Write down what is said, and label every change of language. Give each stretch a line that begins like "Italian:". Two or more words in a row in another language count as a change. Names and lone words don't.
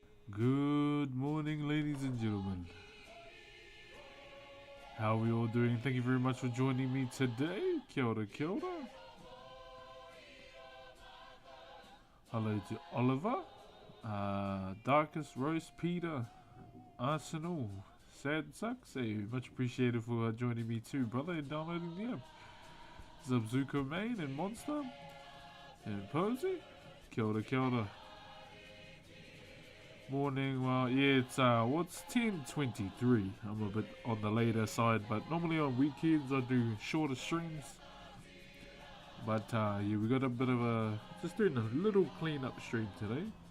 English: Good morning, ladies and gentlemen. How are we all doing? Thank you very much for joining me today.
Māori: Kia ora, kia ora.
English: Hello to Oliver, Darkest, Rose, Peter, Arsenal, Sad Sucks. Hey, much appreciated for joining me too, brother, and downloading the app. Subzuka Main and Monster and Posey.
Māori: Kia ora, kia ora.
English: Morning, well, yeah, it's 10:23. I'm a bit on the later side, but normally on weekends I do shorter streams. But yeah, we got a bit of just doing a little cleanup stream today.